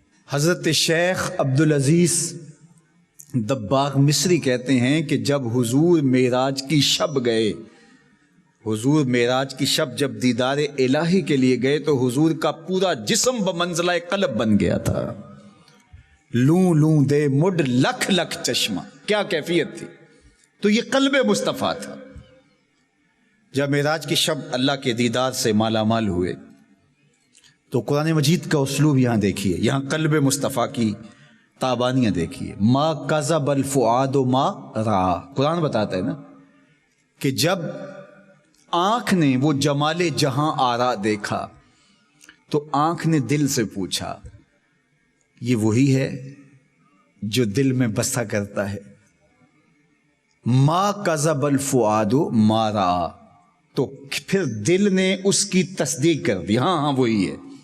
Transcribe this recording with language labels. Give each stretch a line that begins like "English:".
Urdu: حضرت شیخ عبدالعزیز دباغ مصری کہتے ہیں کہ جب حضور معراج کی شب گئے، حضور معراج کی شب جب دیدار الہی کے لیے گئے تو حضور کا پورا جسم بمنزلہ قلب بن گیا تھا.
Punjabi: لوں لوں دے مڈ لکھ لکھ چشمہ،
Urdu: کیا کیفیت تھی! تو یہ قلب مصطفیٰ تھا. جب معراج کی شب اللہ کے دیدار سے مالا مال ہوئے تو قرآن مجید کا اسلوب یہاں دیکھیے، یہاں قلب مصطفیٰ کی تابانیاں دیکھیے.
Arabic: ما کذب الفؤاد ما رأى،
Urdu: قرآن بتاتا ہے نا کہ جب آنکھ نے وہ جمال جہاں آرا دیکھا تو آنکھ نے دل سے پوچھا یہ وہی ہے جو دل میں بسا کرتا ہے؟ ما کذب الفؤاد ما رأى، تو پھر دل نے اس کی تصدیق کر دی، ہاں ہاں وہی ہے.